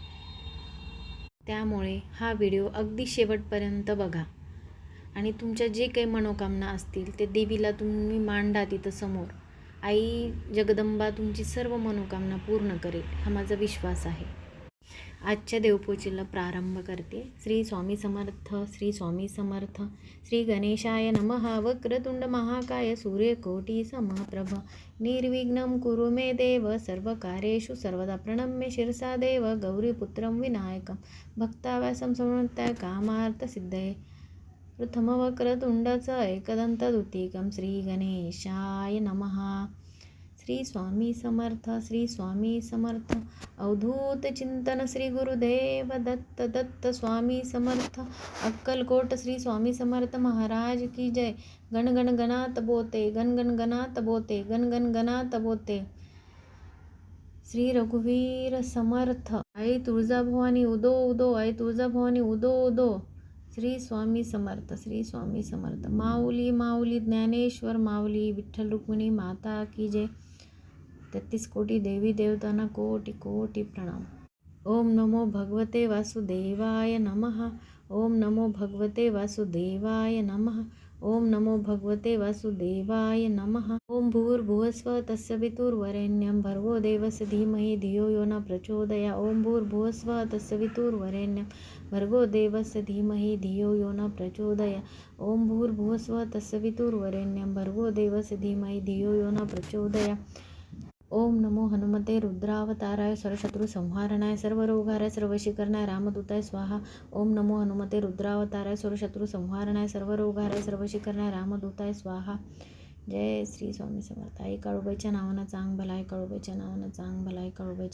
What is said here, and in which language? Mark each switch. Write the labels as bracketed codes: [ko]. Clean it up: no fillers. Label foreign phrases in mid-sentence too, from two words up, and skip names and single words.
[mr] त्यामुळे हा व्हिडिओ अगदी शेवटपर्यंत बघा आणि तुमच्या जे काही मनोकामना असतील ते देवीला तुम्ही मांडा तिथं समोर. आई जगदंबा तुमची सर्व मनोकामना पूर्ण करेल, हा माझा विश्वास आहे. आजच्या देवपूजेला प्रारंभ करते. श्री स्वामी समर्थ, श्री स्वामी समर्थ. [sa] श्री गणेशाय नमः. वक्रतुंड महाकाय सूर्यकोटी समप्रभ निर्विघ्नं कुरु मे देव सर्वकार्येषु सर्वदा. प्रणम्य शिरसा देव गौरीपुत्रं विनायकं भक्ताव्यासं समन्वय कामार्थसिद्धये. प्रथम वक्रतुंडाचं एकदंत द्वितीयकं. श्री गणेशाय नमः. [mr] श्री स्वामी समर्थ, श्री स्वामी समर्थ. अवधूत चिंतन श्री गुरुदेव दत्त दत्त स्वामी समर्थ. अक्कलकोट श्री स्वामी समर्थ महाराज [hi] की जय. [mr] गण गण गणात बोते, गण गण गणात बोते, गण गण गणात बोते. श्री रघुवीर समर्थ. आई तुळजाभवानी उदो उदो, आई तुळजाभवानी उदो उदो. श्री स्वामी समर्थ, श्री स्वामी समर्थ. माऊली माऊली ज्ञानेश्वर माऊली, विठ्ठल रुक्मिणी माता [hi] की जय. [mr] 33 कोटी देवी देवतांना कोटी कोटी प्रणाम. [sa] ओम नमो भगवते वासुदेवाय नमः. ओम नमो भगवते वासुदेवाय नमः. ओम नमो भगवते वासुदेवाय नमः. ओम भूर्भुवस्व तस्य वितुर्वरेण्यं भर्गो देवस्य धीमहि धियो यो न प्रचोदयात्. ओम भूर्भुवस्व तस्य वितुर्वरेण्यं भर्गो देवस्य धीमहि धियो यो न प्रचोदयात्. ओम भूर्भुवस्व तस्य वितुर्वरेण्यं भर्गो देवस्य धीमहि धियो यो न प्रचोदयात्. ओम नमो हनुमते रुद्रावताराय सर्वशत्रु संहारणाय सर्वरोगाय सर्ववशीकरणाय रामदूताय स्वाहा. ओम नमो हनुमते रुद्रावताराय सर्वशत्रु संहारणाय सर्वरोगाय सर्ववशीकरणाय रामदूताय स्वाहा. [mr] जय श्री स्वामी समर्थ. आई काळूबाईच्या नावानं चांग भला, आई काळूबाईच्या नावानं चांग भला, आई काळूबाईच्या